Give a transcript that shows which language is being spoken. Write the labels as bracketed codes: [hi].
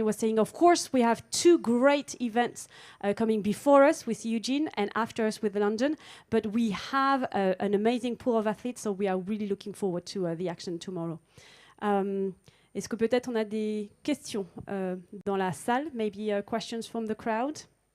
[en] And he was saying, of course, we have 2 great events coming before us with Eugene and after us with London, but we have an amazing pool of athletes, so we are really looking forward to the action tomorrow. [fr] Est-ce que peut-être on a des questions dans la salle? [en] Maybe questions from the crowd?